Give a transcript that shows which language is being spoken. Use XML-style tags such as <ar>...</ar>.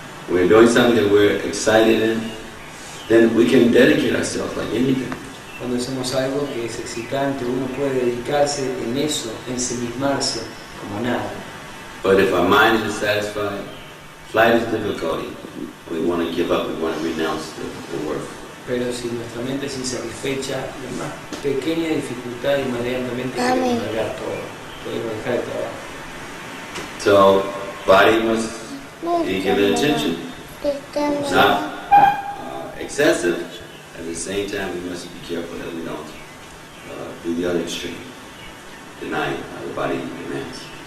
<en>We're doing something that we're excited in, then we can dedicate ourselves like anything.</en> <es>Cuando hacemos algo que es excitante, uno puede dedicarse en eso, ensimismarse como nada.</es> <en>But if our mind is satisfied, flight is difficulty. We want to give up, we want to renounce the work.</en> <es>Pero si nuestra mente es insatisfecha, la más pequeña dificultad inmediatamente queremos largar todo, podemos dejar el trabajo.</es> <en>So, body must be given attention. It's not excessive. At the same time, we must be careful that we don't do the other extreme, deny the body demands.</en>